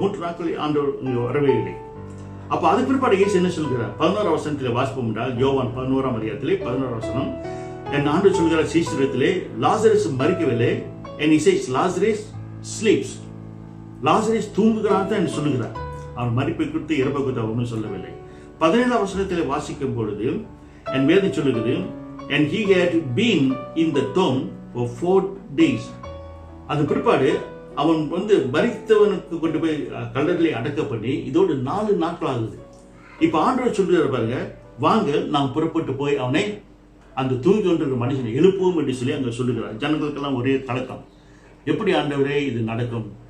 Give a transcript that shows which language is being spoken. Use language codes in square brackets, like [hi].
[ta] 3 நாட்கள் ஆண்டவர் இங்கே வரவே இல்லை. அப்போ அதுக்கு பிற்பாடு இயேசு என்ன சொல்கிறார்? 11ஆம் வசனத்தில் வாசிப்போம் என்றால், யோவான் 11ஆம் அதிகாரத்திலே 11ஆம் வசனம், என் ஆண்டவர் சொல்கிறார் சீஷரிடத்திலே, Lazarus மரிக்கவில்லை, [en] and he says Lazarus sleeps. [ta] Lazarus தூங்குகிறான் தான் என்று சொல்லுகிறார். அவன் மரிப்பை குறித்து இறப்பை குறித்து ஒன்றும் சொல்லவில்லை. 17ஆம் வசனத்தில் வாசிக்கும் பொழுது என் வேதம் சொல்லுகிறது, [en] and he had been in the tomb for 4 days. [ta] அது பிற்பாடு அவன் மரித்தவனுக்கு கொண்டு போய் கல்லறையிலே அடக்க பண்ணி இதோடு 4 நாட்கள் ஆகுது. இப்ப ஆண்டவர் சொல்றாரு பாருங்க, வாங்க நாம் புறப்பட்டு போய் அவனை அந்த தூங்கி கொண்டிருக்கிற மனுஷனை எழுப்புவோம் என்று சொல்லி அங்க சொல்லுகிறார். ஜனங்களுக்கெல்லாம் ஒரே கலக்கம், எப்படி ஆண்டவரே இது நடக்கும்?